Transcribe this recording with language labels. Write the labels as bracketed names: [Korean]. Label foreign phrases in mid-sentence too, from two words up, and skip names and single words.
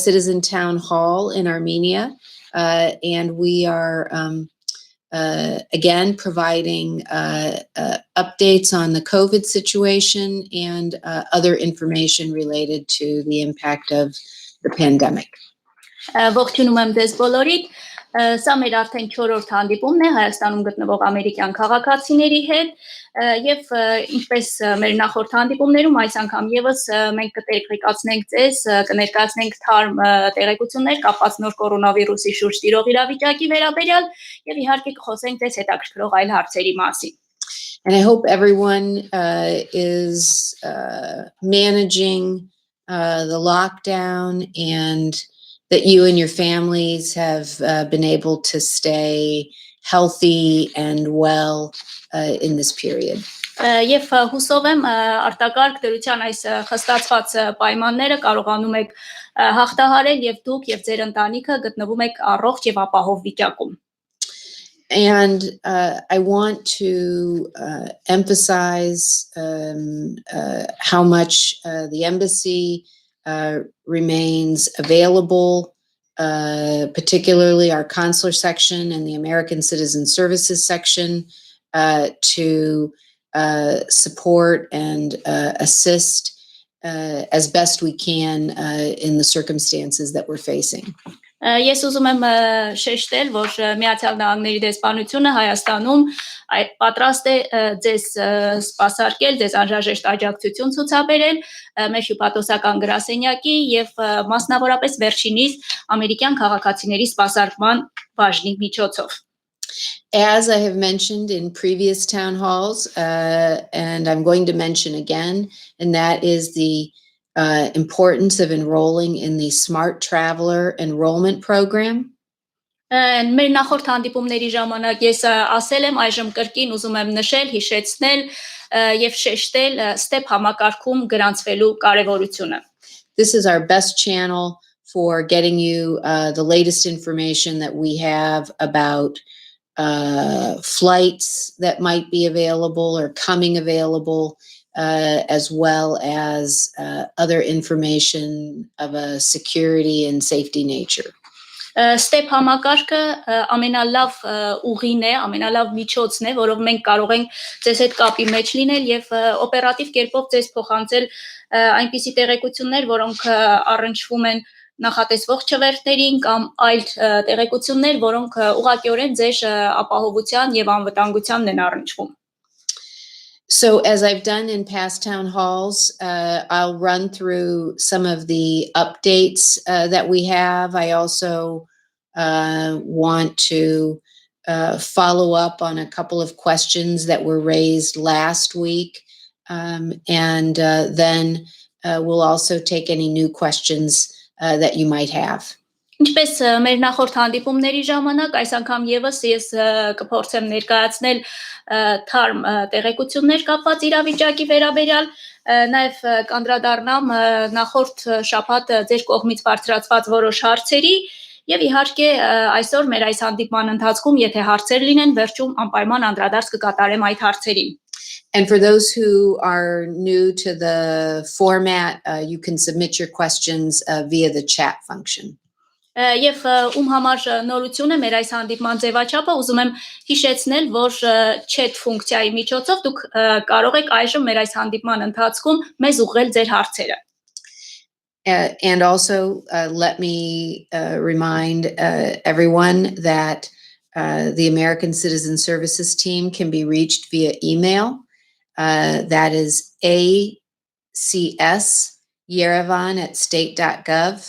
[English] Citizen Town Hall in Armenia. And we are again providing updates on the COVID situation and other information related to the impact of the pandemic. [Armenian] Ողջունում եմ ձեզ բոլորիդ, սա մեր արդեն 4-րդ հանդիպումն է Հայաստանում գտնվող ամերիկյան քաղաքացիների հետ եւ ինչպես մեր նախորդ հանդիպումներում այս անգամ եւս մենք կտեղեկացնենք ձեզ, կներկայացնենք թարմ տեղեկություններ կապված նոր կորոնավիրուսի շուրջ տիրող իրավիճակի վերաբերյալ եւ իհարկե կխոսենք ձեզ հետաքրքրող այլ հարցերի մասին. [English] And I hope everyone is managing the lockdown and that you and your families have been able to stay healthy and well in this period. [Armenian] Եվ հուսով եմ արտակարգ դրության այս խստացված պայմանները կարողանում եք հաղթահարել եւ դուք եւ ձեր ընտանիքը գտնվում եք առողջ եւ ապահով վիճակում. [English] And I want to emphasize how much the embassy remains available, particularly our consular section and the American Citizen Services section, to support and assist as best we can in the circumstances that we're facing. [Armenian] Ես ուզում եմ շեշտել, որ Միացյալ Նահանգների դեսպանությունը Հայաստանում պատրաստ է ձեզ սպասարկել, ձեզ անհրաժեշտ աջակցություն ցուցաբերել մեր հյուպատոսական գրասենյակի եւ մասնավորապես վերջինիս ամերիկյան քաղաքացիների սպասարկման բաժնի միջոցով. [English] As I have mentioned in previous town halls, and I'm going to mention again, and that is the importance of enrolling in the Smart Traveler Enrollment Program. [Armenian] Մեր նախորդ հանդիպումների ժամանակ ես ասել եմ, այժմ կրկին ուզում եմ նշել, հիշեցնել եւ շեշտել STEP համակարգում գրանցվելու կարեւորությունը. [English] This is our best channel for getting you the latest information that we have about flights that might be available or coming available, as well as other information of a security and safety nature. [Armenian] STEP համակարգը ամենալավ ուղին է, ամենալավ միջոցն է, որով մենք կարող ենք ձեզ հետ կապի մեջ լինել եւ օպերատիվ կերպով ձեզ փոխանցել այնպիսի տեղեկություններ, որոնք առնչվում են նախատեսվող չվերթներին կամ այլ տեղեկություններ, որոնք ուղղակիորեն ձեր ապահովության եւ անվտանգությանն են առնչվում. [English] So as I've done in past town halls, I'll run through some of the updates that we have. I also want to follow up on a couple of questions that were raised last week. And then we'll also take any new questions that you might have. [Armenian] Ինչպես մեր նախորդ հանդիպումների ժամանակ, այս անգամ եւս ես կփորձեմ ներկայացնել թարմ տեղեկություններ կապված իրավիճակի վերաբերյալ, նաեւ կանդրադառնամ նախորդ շաբաթ ձեր կողմից բարձրացված որոշ հարցերի եւ իհարկե այսօր մեր այս հանդիպման ընթացքում, եթե հարցեր լինեն, վերջում անպայման անդրադարձ կկատարեմ այդ հարցերին. [English] And for those who are new to the format, you can submit your questions via the chat function. [Armenian] Եվ համար նորություն է մեր այս հանդիպման ձևաչափը, ուզում եմ հիշեցնել, որ chat ֆունկցիայի միջոցով դուք կարող եք այժմ մեր այս հանդիպման ընթացքում մեզ ուղղել ձեր հարցերը. [English] And also let me remind everyone that the American Citizen Services team can be reached via email. That is ACS Yerevan@state.gov.